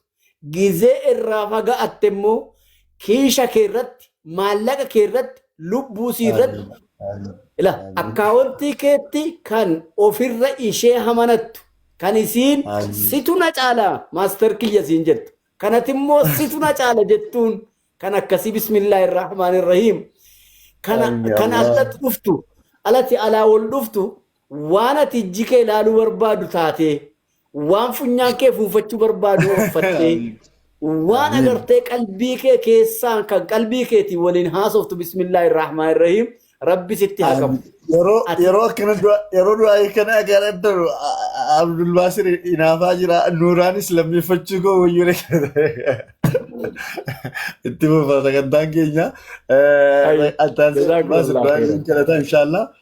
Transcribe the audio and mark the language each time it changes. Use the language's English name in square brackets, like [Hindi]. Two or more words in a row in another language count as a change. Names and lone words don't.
[Oromo] Gizee irraa fagaatte immoo kiisha kee irratti maallaqa kee irratti lubbuu sii irratti ila akkaawuntii keetti kan ofirra ishee hamanattu kan isiin situ na caala maastar kiyya siin jettu kanati immoo situ na caala jettuun kan akkasii [Arabic] بسم الله الرحمن الرحيم [Oromo] kana alatti dhuftu alatti alaa wal dhuftu waan ati ijji kee ilaaluu barbaadu taatee waan funyaan kee fuufachuu barbaadu uffattee waan agartee qalbii kee keessaan kan qalbii keetii waliin haasoftu [Arabic] بسم الله الرحمن الرحيم [Oromo] rabbi sitti haa qabu. Yeroo akkana yeroo du'aa kana agarra Abdul Basir inaafaa jira Nuuraanis lammeeffachuu koo wayyuu itti fufa sagantaan keenya altaan Basir Ibrahim kadhata inshallah.